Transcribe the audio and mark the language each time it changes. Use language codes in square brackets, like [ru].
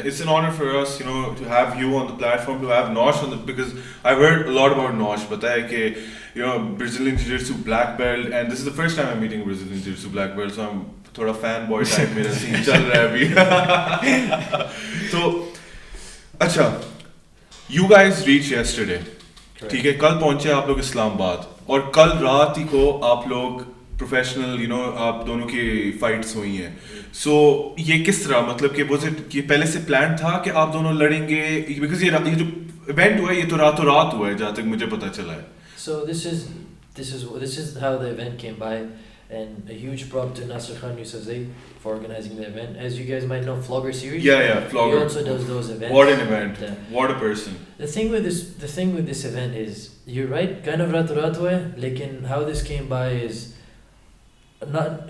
[en] It's an honor for us, to have you on the platform, to have Nosh on the, because I've heard a lot about Nosh. But Brazilian Jiu-Jitsu black belt, and this is the first time I'm meeting a Brazilian Jiu-Jitsu black belt, so I'm [hi] थोड़ा fanboy type मेरा scene चल रहा है अभी. [en] So, अच्छा, you guys reached yesterday. [hi] ठीक है, कल पहुंचे आप लोग इस्लामाबाद और कल रात ही को आप लोग प्रोफेशनल आप दोनों की फाइट्स हुई हैं. सो ये किस तरह, मतलब कि पहले से प्लान था कि आप दोनों लड़ेंगे, बिकॉज ये जो इवेंट हुआ है ये तो रातों रात हुआ है जहाँ तक मुझे पता चला है. [en] So this is how the event came by, and a huge prop to Nosh Khan for organizing the event. As you guys might know, Vlogger series. Yeah, Vlogger. He also does those events. What an event! What a person. The thing with this event is, you're right, kind of [hi] rat hua hai, lekin [en] how this came by is not.